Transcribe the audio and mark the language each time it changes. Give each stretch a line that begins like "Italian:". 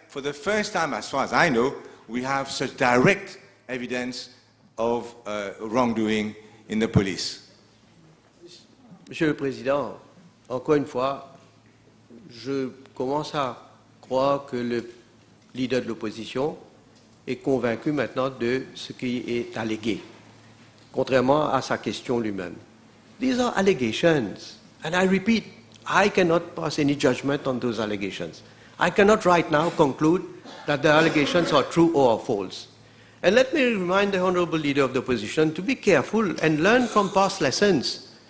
English: for the first time, as far as I know, we have such direct evidence of wrongdoing in the police.
French: Monsieur le Président, encore une fois, je commence à croire que le leader de l'opposition est convaincu maintenant de ce qui est allégué, contrairement à sa question lui-même.
English: These are allegations, and I repeat, I cannot pass any judgment on those allegations. I cannot right now conclude that the allegations are true or are false. And let me remind the Honorable Leader of the Opposition to be careful and learn from past lessons.